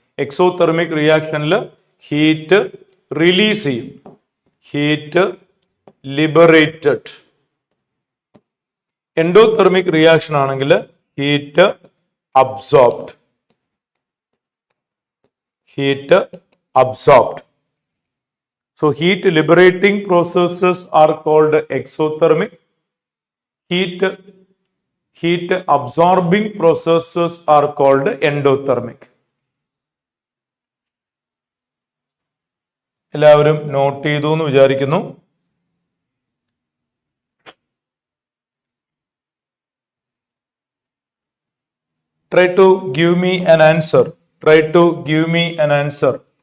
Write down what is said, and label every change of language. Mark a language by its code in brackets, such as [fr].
[ml] Exothermic റിയാക്ഷനിൽ heat release ചെയ്യും, heat liberated. Endothermic reaction ആണെങ്കിൽ heat absorbed, heat absorbed. [en] So heat liberating processes are called exothermic. Heat absorbing processes are called endothermic. [ml] എല്ലാവരും not ചെയ്തു എന്ന് വിചാരിക്കുന്നു. [en] Try to give me an answer. Try to give me an answer.